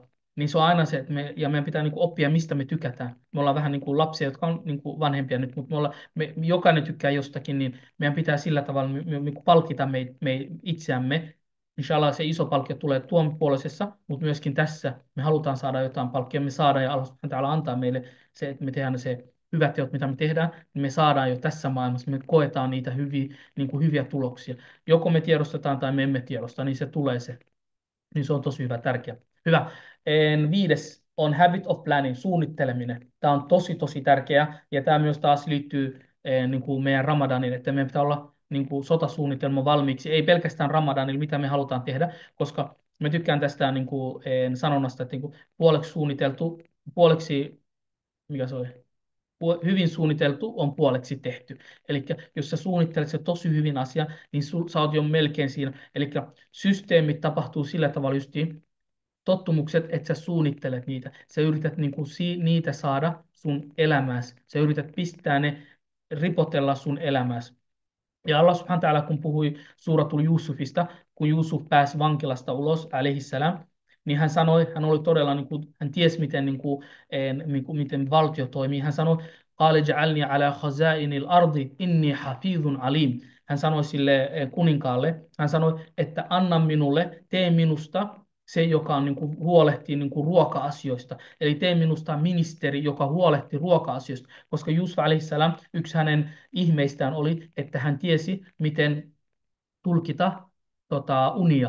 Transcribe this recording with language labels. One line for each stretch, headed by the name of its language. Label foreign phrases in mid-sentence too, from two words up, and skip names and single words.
Finnish: Niin se on aina se, että ja meidän pitää niin kuin, oppia, mistä me tykätään. Me ollaan vähän niin kuin lapsia, jotka on niin kuin vanhempia nyt, mutta jokainen tykkää jostakin, niin meidän pitää sillä tavalla niin kuin palkita itseämme. Inshallah se iso palkkio tulee tuon puoleisessa, mutta myöskin tässä me halutaan saada jotain palkkia. Me saadaan ja
Arabic: الله سبحانه وتعالى
Finnish: antaa meille se, että me tehdään se hyvät teot, mitä me tehdään, niin me saadaan jo tässä maailmassa. Me koetaan niitä niin kuin hyviä tuloksia. Joko me tiedostetaan tai me emme tiedosta, niin se tulee se. Niin se on tosi hyvä, tärkeä. Hyvä. 5. on
English: habit of planning,
Finnish: suunnitteleminen. Tämä on tosi, tosi tärkeä. Ja tämä myös taas liittyy niin kuin meidän Ramadaniin, että meidän pitää olla niin kuin sotasuunnitelma valmiiksi. Ei pelkästään Ramadanilla, mitä me halutaan tehdä, koska me tykkään tästä niin kuin, sanonnasta, että niin kuin puoleksi suunniteltu, puoleksi, mikä se oli? Hyvin suunniteltu on puoleksi tehty. Eli jos sä suunnittelet se tosi hyvin asia, niin sä oot jo melkein siinä. Eli systeemit tapahtuu sillä tavalla justiin, tottumukset, että sä suunnittelet niitä. Sä yrität niin kuin, niitä saada sun elämääsi. Sä yrität pistää ne, ripotella sun elämääsi.
Arabic: Ja الله سبحانه وتعالى,
Finnish: kun puhui suuratul Yusufista, kun Yusuf pääsi vankilasta ulos, alaihissalam, niin hän sanoi, hän oli todella, niin kuin, hän tiesi, miten, miten valtio toimii. Hän sanoi,
Arabic: قال اجعلني على خزائن الأرض إني حفيظ عليم.
Finnish: Hän sanoi sille kuninkaalle, hän sanoi, että anna minulle, tee minusta se, joka on, niin kuin, huolehtii niin kuin, ruoka-asioista. Eli tee minusta ministeri, joka huolehtii ruoka-asioista. Koska Jusuf alaihissalam, yksi hänen ihmeistään oli, että hän tiesi, miten tulkita unia.